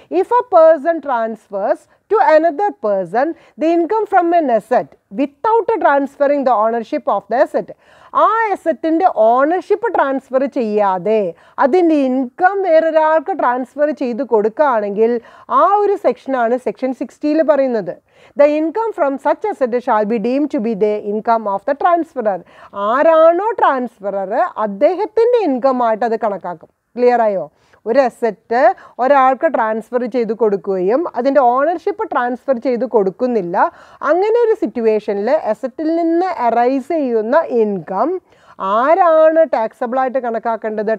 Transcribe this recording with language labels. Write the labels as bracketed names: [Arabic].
[English] if a person transfers to another person the income from an asset without transferring the ownership of the asset, [Malayalam] ആ അസറ്റിൻ്റെ ownership transfer ചെയ്യാതെ അതിൻ്റെ income വേറൊരാൾക്ക് transfer ചെയ്ത് കൊടുക്കുകയാണെങ്കിൽ ആ ഒരു സെക്ഷനാണ് സെക്ഷൻ 60യിൽ പറയുന്നത്. [English] The income from such asset shall be deemed to be the income of the transferor. [Malayalam] ആരാണോ ട്രാൻസ്ഫറർ അദ്ദേഹത്തിൻ്റെ ഇൻകം ആയിട്ട് അത് കണക്കാക്കും. ക്ലിയർ ആയോ? ഒരു അസറ്റ് ഒരാൾക്ക് ട്രാൻസ്ഫർ ചെയ്ത് കൊടുക്കുകയും അതിൻ്റെ ഓണർഷിപ്പ് ട്രാൻസ്ഫർ ചെയ്ത് കൊടുക്കുന്നില്ല, അങ്ങനെ ഒരു സിറ്റുവേഷനിൽ അസറ്റിൽ നിന്ന് അറൈസ് ചെയ്യുന്ന ഇൻകം ആരാണ് ടാക്സബിളായിട്ട് കണക്കാക്കേണ്ടത്?